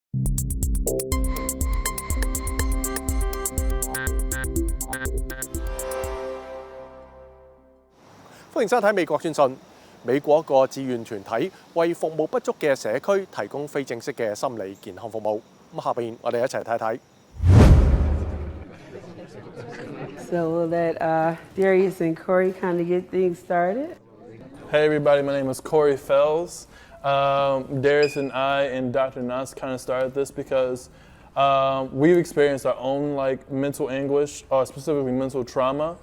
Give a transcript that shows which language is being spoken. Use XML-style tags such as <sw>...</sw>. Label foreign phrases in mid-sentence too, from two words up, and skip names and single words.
<yue>歡迎收睇美國專訊。美國一個志願團體為服務不足嘅社區提供非正式嘅心理健康服務。咁下邊我哋一齊睇睇。</yue> <en>So we'll let Darius and Corey kind of get things started. Hey everybody, my name is Corey Fells. Darius and I and Dr. Nas kind of started this because we've experienced our own mental anguish, or specifically mental trauma.</en>